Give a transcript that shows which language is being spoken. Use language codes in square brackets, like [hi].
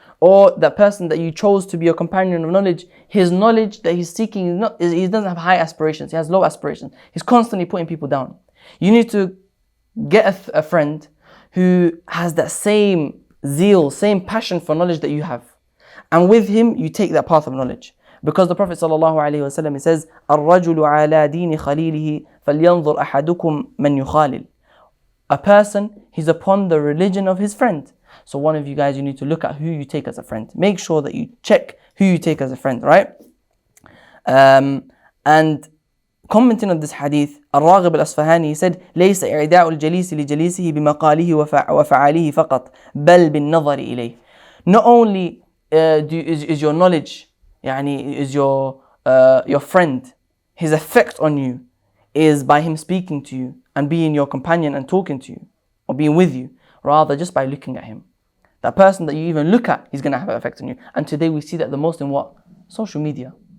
[en] Or that person that you chose to be your companion of knowledge, his knowledge that he's seeking, he doesn't have high aspirations, he has low aspirations. He's constantly putting people down. You need to get a friend who has that same zeal, same passion for knowledge that you have. And with him, you take that path of knowledge. Because the Prophet ﷺ, he says, [ar] الرجل على دين خليله فلينظر أحدكم من يخالل. [en] A person, he's upon the religion of his friend. So one of you guys, you need to look at who you take as a friend. Make sure that you check who you take as a friend, right? And commenting on this hadith, [ar] الراغب الأصفهاني, he said, ليس إعداء الجليس لجليسه بمقاله وفعاله فقط بل بالنظر إليه. [en] Not only is your knowledge, is your friend, his effect on you is by him speaking to you and being your companion and talking to you or being with you, rather just by looking at him. That person that you even look at, he's going to have an effect on you. And today we see that the most in what? Social media.